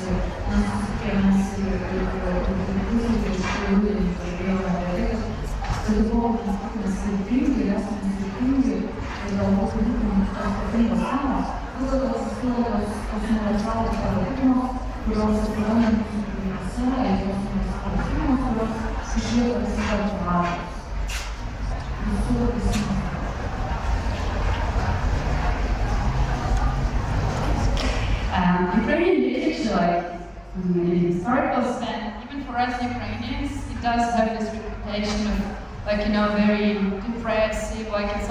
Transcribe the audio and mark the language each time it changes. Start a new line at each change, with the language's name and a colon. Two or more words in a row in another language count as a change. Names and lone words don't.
Lithuanian: Ir mes susitikėmės ir iš tikrųjų kalbėjome apie tai, kad Lietuvoje mes esame skirtingi, ir galbūt būtent tos skirtingos temos, vis dėlto egzistuoja tos universalūs paradigmos, kurios atsiranda mūsų kūriniuose, ir tos universalūs temos, kurios išlieka visada aktualios. Visų visų.
English: Ukrainian literature, like in historical sense, even for us Ukrainians, it does have this reputation of, like, you know, very depressive, like it's